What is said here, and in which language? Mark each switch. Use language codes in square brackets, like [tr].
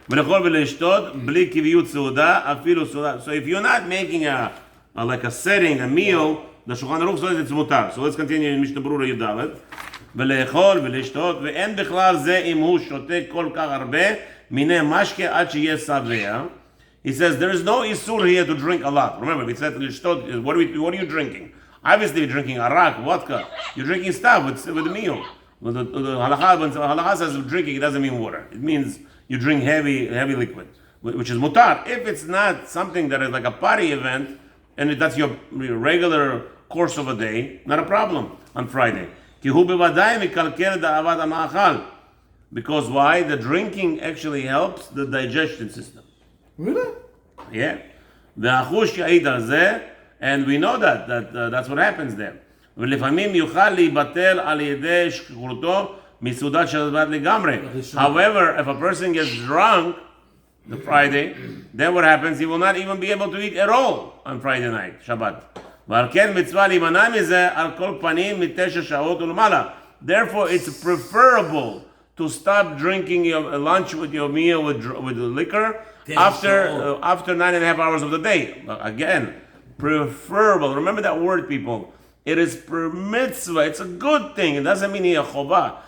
[he] ולאכול ולשתות בלי קביעות סעודה, אפילו סעודה. [en] So if you're not making like a setting, a meal, the Shulchan Aruch says it's mutar. So let's continue in Mishnah Berurah Yud Dalet. [he] ולאכול ולשתות, ואין בכלל זה אם הוא שותה כל כך הרבה מיני משקה עד שיהיה שבע. [en] He says there is no isur here to drink a lot. Remember, we said לשתות, what are you drinking? Obviously you're drinking arak, vodka. You're drinking stuff with the meal. Well, the halacha says drinking, it doesn't mean water. It means you drink heavy liquid, which is mutar. If it's not something that is like a party event, and that's your regular course of a day, not a problem on Friday. [he] כי הוא בוודאי מקלקל את אהבת המאכל. [en] Because why? The drinking actually helps the digestion system. Really? Yeah. [he] והחוש יעיד על זה, [en] and we know that's what happens there. [he] ולפעמים יוכל להיבטל על ידי שכחותו מסעודת שבת לגמרי. [en] However, if a person gets drunk the Friday, then what happens? He will not even be able to eat at all on Friday night, Shabbat. [he] ועל כן מצווה להימנע מזה על כל פנים מ9 שעות ולמעלה. [en] Therefore, it's preferable to stop drinking your lunch with your meal with liquor after 9.5 hours of the day. Again, preferable. Remember that word, people. It is per mitzvah. It's a good thing. It doesn't mean here chovah.